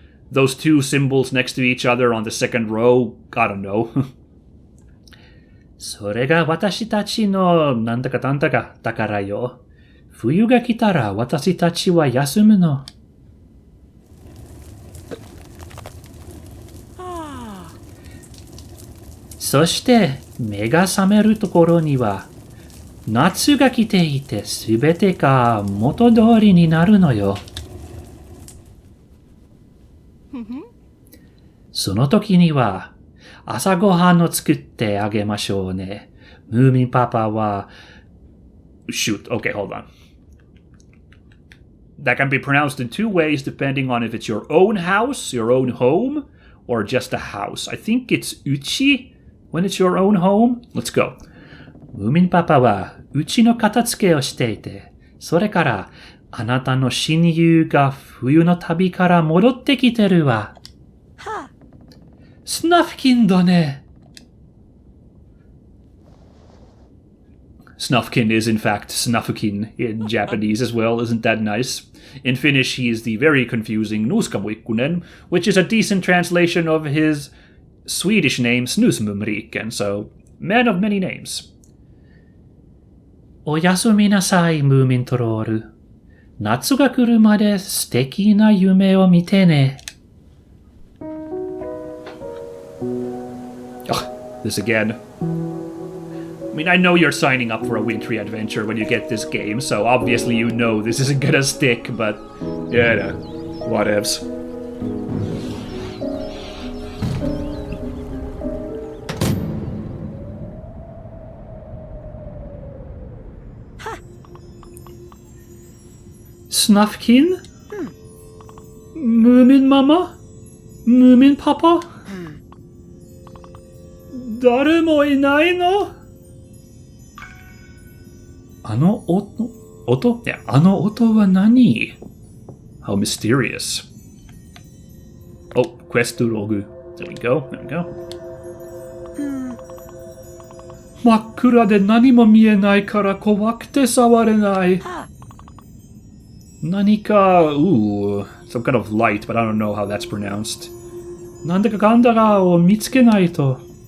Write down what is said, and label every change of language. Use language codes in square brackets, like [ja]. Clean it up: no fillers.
[en] Those two symbols next to each other on the second row. I don't know. [ja] それが私たちのなんだかなんだかだからよ。冬が来たら私たちは休むの。そして目が覚めるところには夏が来ていてすべてが元通りになるのよ。その時には朝ごはんを作ってあげましょうね。ムーミンパパは [en] Shoot, okay, hold on. That can be pronounced in two ways depending on if it's your own house, your own home, or just a house. I think it's uchi when it's your own home. Let's go. [ja] ムーミンパパはうちの片付けをしていて、それからあなたの親友が冬の旅から戻ってきてるわ。スナフキンだね。 [en] Snufkin is in fact Snufukin in Japanese as well, isn't that nice? In Finnish, he is the very confusing Nuuskamuikkunen, which is a decent translation of his Swedish name Snusmumriken, so man of many names. [ja] おやすみなさい、ムーミントロール。夏が来るまで素敵な夢を見てね。 [en] This again. I mean, I know you're signing up for a wintry adventure when you get this game, so obviously you know this isn't gonna stick, but yeah, no, whatevs. Snufkin? Moomin Mama? Moomin Papa? [ja] 誰もいないの？あの音？いや、あの音は何？ [en] How mysterious. Oh, quest log. There we go. There we go. [ja] 真っ暗で何も見えないから怖くて触れない。何か、 [en] ooh, some kind of light, but I don't know how that's pronounced. [ja] なんだかかんだかを見つけないと。